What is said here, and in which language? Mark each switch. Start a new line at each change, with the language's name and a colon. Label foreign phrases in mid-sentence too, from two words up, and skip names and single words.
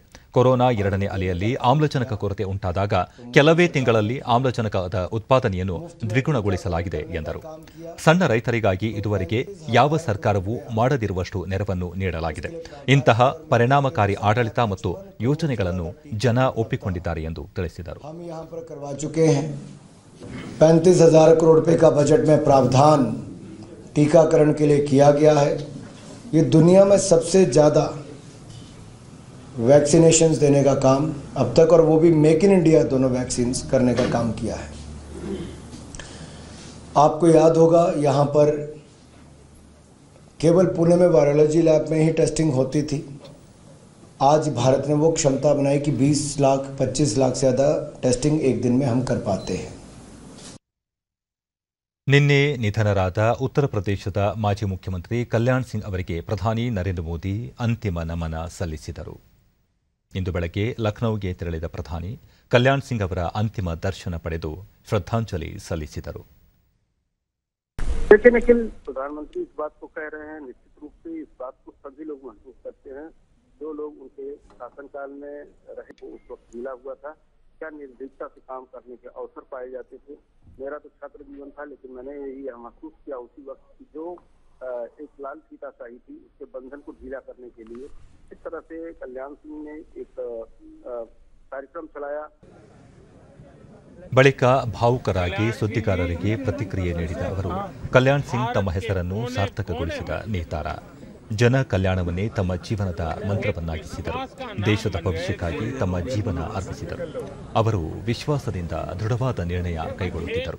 Kannada: ಕೊರೋನಾ 2ನೇ ಅಲೆಯಲ್ಲಿ ಆಮ್ಲಜನಕ ಕೊರತೆ ಉಂಟಾದಾಗ ಕೆಲವೇ ತಿಂಗಳಲ್ಲಿ ಆಮ್ಲಜನಕದ ಉತ್ಪಾದನೆಯನ್ನು ದ್ವಿಗುಣಗೊಳಿಸಲಾಗಿದೆ ಎಂದರು. ಸಣ್ಣ ರೈತರಿಗಾಗಿ ಇದುವರೆಗೆ ಯಾವ ಸರ್ಕಾರವೂ ಮಾಡದಿರುವಷ್ಟು ನೆರವನ್ನು ನೀಡಲಾಗಿದೆ. ಇಂತಹ ಪರಿಣಾಮಕಾರಿ ಆಡಳಿತ ಮತ್ತು ಯೋಜನೆಗಳನ್ನು ಜನ ಒಪ್ಪಿಕೊಂಡಿದ್ದಾರೆ ಎಂದು ತಿಳಿಸಿದರು.
Hindi: 35,000 करोड़ रुपए का बजट में प्रावधान टीकाकरण के लिए किया गया है। ये दुनिया में सबसे ज़्यादा वैक्सीनेशंस देने का काम अब तक, और वो भी मेक इन इंडिया दोनों वैक्सीन्स करने का काम किया है। आपको याद होगा यहाँ पर केवल पुणे में
English: virology lab
Hindi: में ही टेस्टिंग होती थी। आज भारत ने वो क्षमता बनाई कि 20 लाख 25 लाख से ज़्यादा टेस्टिंग एक दिन में हम कर पाते हैं।
Kannada: ನಿನ್ನೆ ನಿಧನರಾದ ಉತ್ತರ ಪ್ರದೇಶದ ಮಾಜಿ ಮುಖ್ಯಮಂತ್ರಿ ಕಲ್ಯಾಣ್ ಸಿಂಗ್ ಅವರಿಗೆ ಪ್ರಧಾನಿ ನರೇಂದ್ರ ಮೋದಿ ಅಂತಿಮ ನಮನ ಸಲ್ಲಿಸಿದರು. ಇಂದು ಬೆಳಗ್ಗೆ ಲಖನೌಗೆ ತೆರಳಿದ ಪ್ರಧಾನಿ ಕಲ್ಯಾಣ್ ಸಿಂಗ್ ಅವರ ಅಂತಿಮ ದರ್ಶನ ಪಡೆದು ಶ್ರದ್ಧಾಂಜಲಿ ಸಲ್ಲಿಸಿದರು.
Hindi: लेकिन अखिल प्रधानमंत्री इस बात को कह रहे हैं, निश्चित रूप से इस बात को सभी लोग महसूस करते हैं जो लोग उनके शासनकाल में रहे वो उस वक्त मिला हुआ था, क्या निर्भीकता से काम करने के अवसर पाए जाते थे। मेरा तो छात्र जीवन था, लेकिन मैंने यही महसूस किया उसी वक्त की जो एक लाल फीताशाही थी उसके बंधन को ढीला करने के लिए इस तरह से कल्याण सिंह ने एक कार्यक्रम चलाया.
Kannada: ಬಳಿಕ ಭಾವುಕರಾಗಿ ಸುದ್ದಿಗಾರರಿಗೆ ಪ್ರತಿಕ್ರಿಯೆ ನೀಡಿದ ಅವರು ಕಲ್ಯಾಣ್ ಸಿಂಗ್ ತಮ್ಮ ಹೆಸರನ್ನು ಸಾರ್ಥಕಗೊಳಿಸಿದ ನೇತಾರ, ಜನ ಕಲ್ಯಾಣವನ್ನೇ ತಮ್ಮ ಜೀವನದ ಮಂತ್ರವನ್ನಾಗಿಸಿದರು. ದೇಶದ ಭವಿಷ್ಯಕ್ಕಾಗಿ ತಮ್ಮ ಜೀವನ ಅರ್ಪಿಸಿದರು. ಅವರು ವಿಶ್ವಾಸದಿಂದ ದೃಢವಾದ ನಿರ್ಣಯ ಕೈಗೊಳ್ಳುತ್ತಿದ್ದರು.